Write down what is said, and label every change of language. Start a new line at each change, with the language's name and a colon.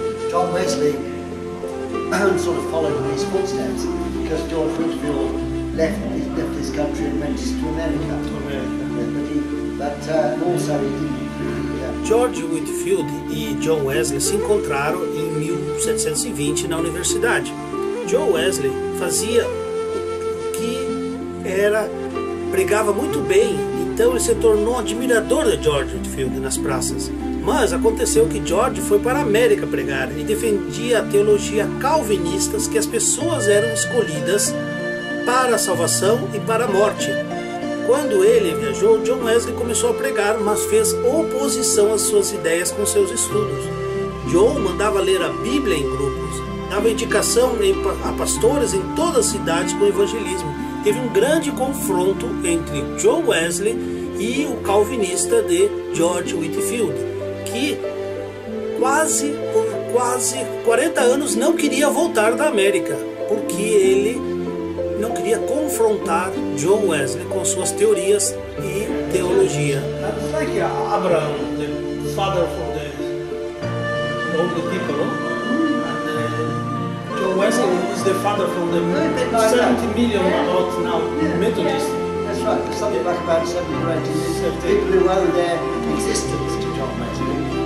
English: John Wesley sort of followed in his footsteps because George Whitefield left this country and went to America. But also he didn't.
Portuguese: George Whitefield e John Wesley se encontraram em 1720 na universidade. John Wesley fazia o que era, pregava muito bem, então ele se tornou um admirador de George Whitefield nas praças. Mas aconteceu que George foi para a América pregar e defendia a teologia calvinista, que as pessoas eram escolhidas para a salvação e para a morte. Quando ele viajou, John Wesley começou a pregar, mas fez oposição às suas ideias com seus estudos. John mandava ler a Bíblia em grupos, dava indicação a pastores em todas as cidades com o evangelismo. Teve um grande confronto entre John Wesley e o calvinista de George Whitefield, que por quase 40 anos não queria voltar da América, porque ele não queria confrontar John Wesley com suas teorias e teologia.
English: It's like Abraham, the father of all the people, no? And John Wesley is the father from the 70 million about now Methodists. That's right. There's something like about 70 or 80 people who owe their existence to John Wesley.